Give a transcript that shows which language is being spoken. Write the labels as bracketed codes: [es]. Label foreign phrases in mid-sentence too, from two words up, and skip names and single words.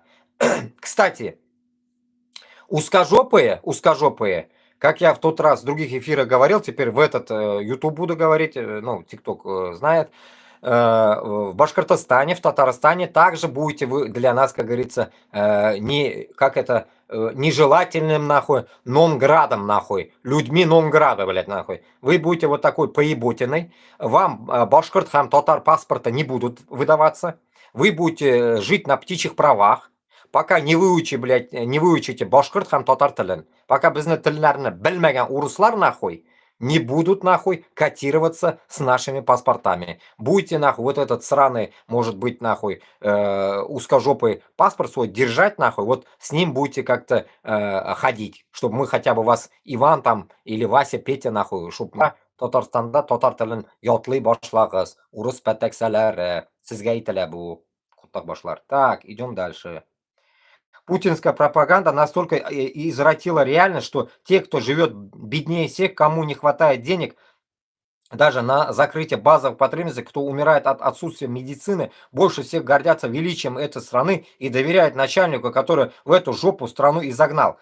[ru] Кстати, узкожопые, как я в тот раз в других эфирах говорил, теперь в этот YouTube буду говорить, ну, TikTok знает, в Башкортостане, в Татарстане также будете вы для нас, как говорится, нежелательным, нахуй, нонградом, нахуй, людьми нонграда, блядь, нахуй. Вы будете вот такой поеботиной, вам [tt] башкорт, хам, татар [ru] паспорта не будут выдаваться, вы будете жить на птичьих правах, пока не выучите [tt] башкорт, хам, татар тілін, [ru] пока [kk] біздің тіллерін білмеген урыслар, [ru] нахуй, не будут, нахуй, котироваться с нашими паспортами. Будете, нахуй, вот этот сраный, может быть, нахуй, узкожопый паспорт свой держать, нахуй, вот с ним будете как-то ходить, чтобы мы хотя бы вас, Иван там, или Вася, Петя, нахуй, чтобы [tt] Татарстанда татар тілін ятлый башлагыз, урыс пәтәксәләр, сезгә әйтелә бу, куттак башлар. [ru] Так, идем дальше. Путинская пропаганда настолько извратила реальность, что те, кто живет беднее всех, кому не хватает денег даже на закрытие базовых потребностей, кто умирает от отсутствия медицины, больше всех гордятся величием этой страны и доверяют начальнику, который в эту жопу страну и загнал.